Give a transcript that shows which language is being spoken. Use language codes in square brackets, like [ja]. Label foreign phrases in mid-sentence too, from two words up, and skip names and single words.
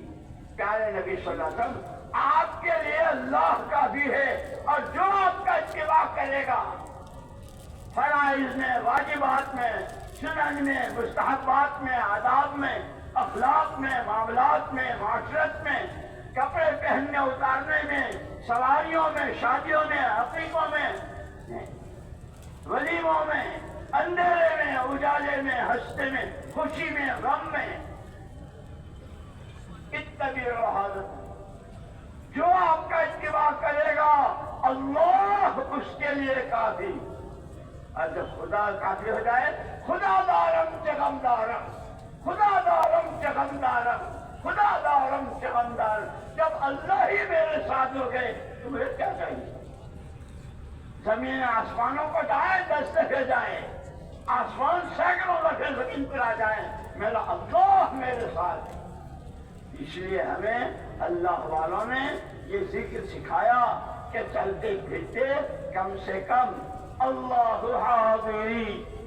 [ur] پیارے نبی [ar] صلی اللہ علیہ وسلم، [ur] آپ کے لیے اللہ کا بھی ہے، اور جو آپ کا اتباع کرے گا فرائض میں، واجبات میں، سنن میں، مستحبات میں، آداب میں، اخلاق میں، معاملات میں، معاشرت میں، کپڑے پہننے اتارنے میں، سواریوں میں، شادیوں میں، عقیقوں میں، ولیموں میں، اندھیرے میں، اجالے میں، ہنستے میں، خوشی میں، غم میں. [ar] اتبعوا ھذا، [ur] جو آپ کا اتباع کرے گا اللہ اس کے لیے کافی. اور جب خدا کافی ہو جائے، [fa] خدا دارم چغم دارم، خدا دارم چغم دارم، خدا دارم فرماندار [ur] جب اللہ ہی میرے ساتھ ہو گئے تو مجھے کیا چاہیے؟ زمین آسمانوں کو جائیں 10 دفعے جائیں، آسمان سینکڑوں دفعے زمین پر آ جائیں، میرا اللہ میرے ساتھ ہے۔ اس لیے ہمیں اللہ والوں نے یہ ذکر سکھایا کہ چلتے پھرتے کم سے کم اللہ حاضری،